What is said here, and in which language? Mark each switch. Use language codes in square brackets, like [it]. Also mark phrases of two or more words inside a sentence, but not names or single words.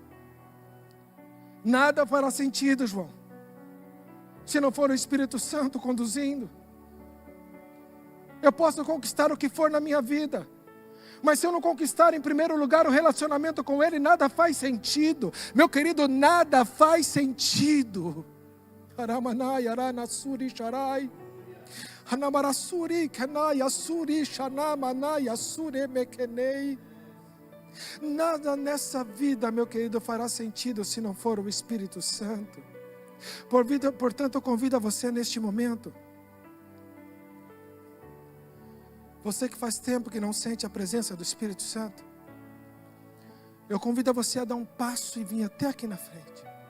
[pt] Nada fará sentido, João, se não for o Espírito Santo conduzindo. Eu posso conquistar o que for na minha vida, mas se eu não conquistar em primeiro lugar o relacionamento com Ele, nada faz sentido. Meu querido, nada faz sentido. Aramanai, aranasuri, charai. Hanamarasuri, kanai, asuri, shanamanai, asuri, mekenei. Nada nessa vida, meu querido, fará sentido se não for o Espírito Santo. Portanto, eu convido a você neste momento Você que faz tempo que não sente a presença do Espírito Santo, eu convido você a dar um passo e vir até aqui na frente.